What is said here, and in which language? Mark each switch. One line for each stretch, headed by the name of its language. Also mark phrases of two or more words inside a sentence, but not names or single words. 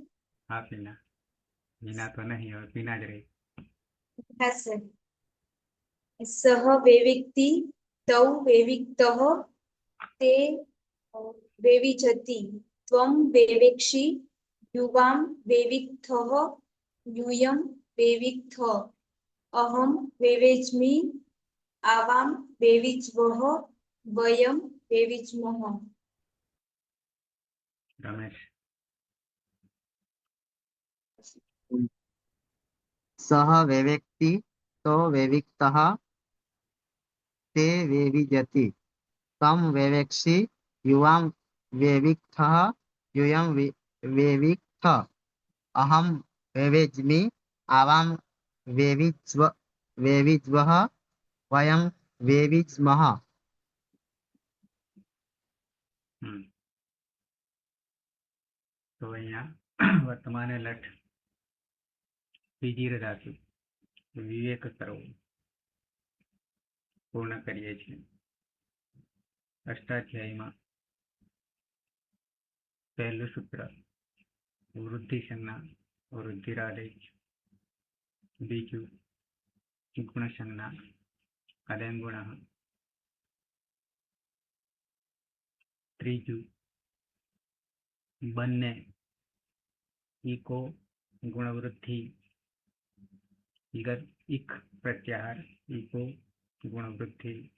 Gujarati: હા પીના, મીના તો નહીં, હવે પીના જ રહી. હા સર.
Sanskrit: सः वेवेक्ति तौ वेविक्तः ते वेविजति त्वम् वेवेक्षि युवाम् वेविक्थः यूयं वेविक्थ अहं वेवेज्मि आवां वेविज्वः वयं वेविज्मः.
Gujarati: રમેશ,
Sanskrit: सः वेवेक्ति तौ वेविक्तः ते वेविजति त्वम् वेवेक्षि युवाम् वेविक्थः यूयं वेविक्थ अहं वेवेज्मि आवां वेविज्वः वयं वेविज्मः.
Gujarati: તો અહીંયા વર્તમાને લઠ બીજી ધાતુ વિવેક કરવો પૂર્ણ કરીએ છીએ. અષ્ટાધ્યાયમાં પહેલું સૂત્ર વૃદ્ધિ સંજ્ઞા વૃદ્ધિરાદેશ, બીજું ગુણ સંજ્ઞા કલેંગુણ, ત્રીજું બંને ઈકો ગુણવૃદ્ધિ ઇક પ્રત્યાહાર ઈકો ગુણવૃદ્ધિ,